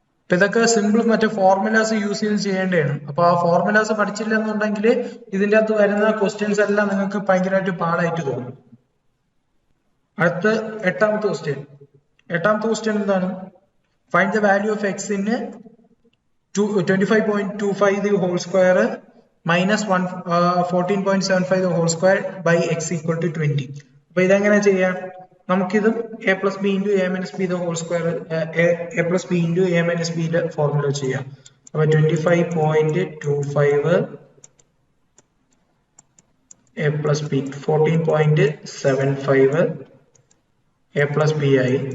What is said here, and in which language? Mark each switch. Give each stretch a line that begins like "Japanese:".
Malayalam: ഇതൊക്കെ സിമ്പിൾ മറ്റേ formulas use ചെയ്ത് ചെയ്യേണ്ടതാണ്. അപ്പൊ ആ ഫോർമുലാസ് പഠിച്ചില്ല എന്നുണ്ടെങ്കിൽ ഇതിന്റെ അകത്ത് വരുന്ന ക്വസ്റ്റ്യൻസ് എല്ലാം നിങ്ങൾക്ക് ഭയങ്കരമായിട്ട് പാടായിട്ട് തോന്നും. അടുത്ത എട്ടാമത്തെ ക്വസ്റ്റ്യൻ എന്താണ്?
English: Find the value of x in 25.25 the whole square minus 14.75 the whole square by x equal to 20.
Malayalam: അപ്പൊ ഇതെങ്ങനെ ചെയ്യാം? നമുക്കിതും
English: a plus b into a minus b the whole square,
Malayalam: A plus B into A minus ബിയുടെ formula ചെയ്യാം. അപ്പൊ 25.25 A plus B 14.75 A plus B ആയി.